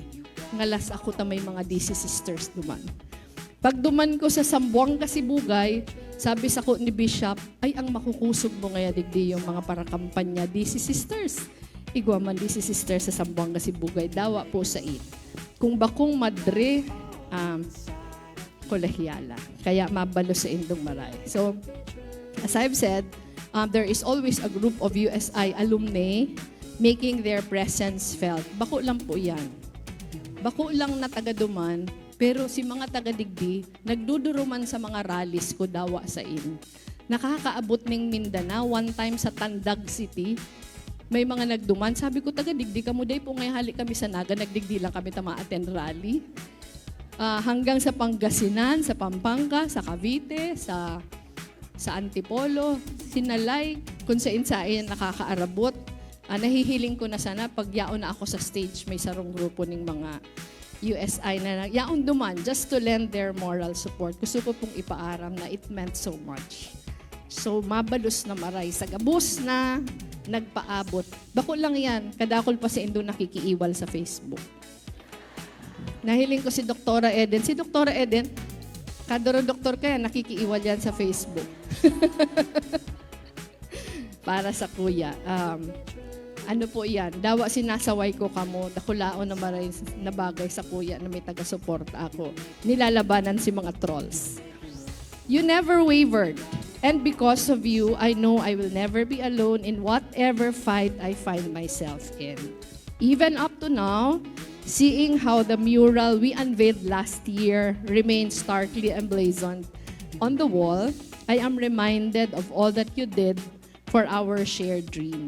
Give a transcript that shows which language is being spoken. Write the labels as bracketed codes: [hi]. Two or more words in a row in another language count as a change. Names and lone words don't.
[bik] Ngalas ako ta may mga DC sisters duman. Pagduman ko sa Sambuanga Sibugay, sabi sa ko ni Bishop, ay ang makukusog mo ngaya digdi yung mga para kampanya DC sisters. Igwa man DC sisters sa Sambuanga Sibugay, dawa po sa it. Kung bakong madre, kolehiala. Kaya mabalo sa indong maray. [en] So, as I've said, there is always a group of USI alumni making their presence felt. [bik] Bako lang po yan. Bako lang na taga-duman, pero si mga taga-digdi, nagduduruman sa mga rallies ko dawa sa in. Nakakaabot ng Mindanao, one time sa Naga City, may mga nagduman. Sabi ko, taga-digdi ka mo, day po ngayon halik kami sa Naga, nagdigdi lang kami ma-attend rally. Hanggang sa Pangasinan, sa Pampanga, sa Cavite, sa Antipolo, Sinalay, kung saan nakakaarabot. Nahihiling ko na sana pag yaon na ako sa stage, may sarong grupo ng mga USI na yaon duman [en] just to lend their moral support. [bik] Gusto ko pong ipaaram na [en] it meant so much. [bik] So mabalos na maray sa gabos na nagpaabot. Bako lang yan, kadakol pa si Indo nakikiiwal sa Facebook. Nahiling ko si Doktora Eden. Si Doktora Eden, kadoro doktor kaya nakikiiwal yan sa Facebook. Para sa kuya. Ano po yan? Dawa sinasaway ko kamo, dakulaon na maray na bagay sa kuya na may taga-suporta ako. Nilalabanan si mga trolls. [en] You never wavered. And because of you, I know I will never be alone in whatever fight I find myself in. Even up to now, seeing how the mural we unveiled last year remains starkly emblazoned on the wall, I am reminded of all that you did for our shared dream.